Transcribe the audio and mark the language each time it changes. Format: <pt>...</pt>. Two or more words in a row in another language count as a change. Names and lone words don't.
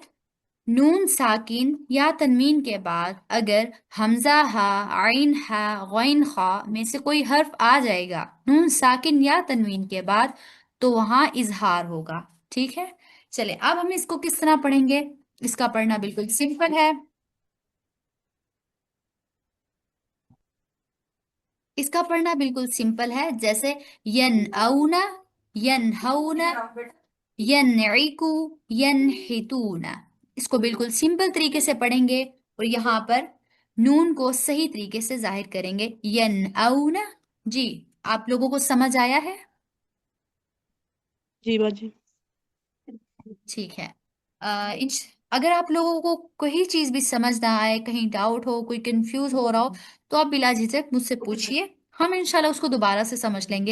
<ur>نون ساکن یا تنوین کے بعد اگر ہمزہ ہا، عین حا، غین خا میں سے کوئی حرف آ جائے گا نون ساکن یا تنوین کے بعد، تو وہاں اظہار ہوگا. ٹھیک ہے، چلے اب ہم اسکو کس طرح پڑھیں گے۔ اسکا پڑھنا بالکل سمپل ہے. اسکا پڑھنا بالکل سمپل ہے، جیسے ین اونا، ین ہونا، ینئکو، ینہتونا. اسکو بالکل سمپل طریقے سے پڑھیں گے اور یہاں پر نون کو صحیح طریقے سے ظاہر کریں گے، ین اونا. جی، آپ لوگوں کو سمجھ آیا ہے. جی باجی. ٹھیک ہے، اگر آپ لوگوں کو کوئی چیز بھی سمجھ نہ آئے، کہیں ڈاؤٹ ہو، کوئی کنفیوز ہو رہا ہو، تو آپ بلا جھجک مجھسے پوچھیے، ہم انشاءاللہ اسکو دوبارہ سے سمجھ لیں گے.</ur>